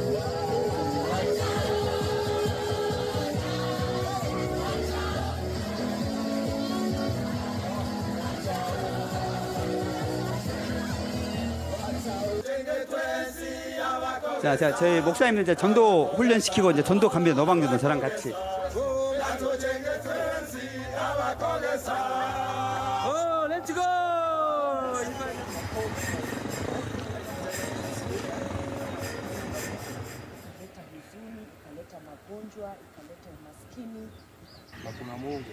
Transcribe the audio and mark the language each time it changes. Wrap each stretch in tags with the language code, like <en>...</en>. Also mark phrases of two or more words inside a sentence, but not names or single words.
<ko>자, 저희 목사님들 이제 전도 훈련 시키고 이제 전도 갑니다. 노방전도 저랑 같이.</ko> <en>let's go!</en> <sw>ikaleta huzuni, ikaleta magonjwa, ikaleta umaskini. na kuna Mungu.</sw>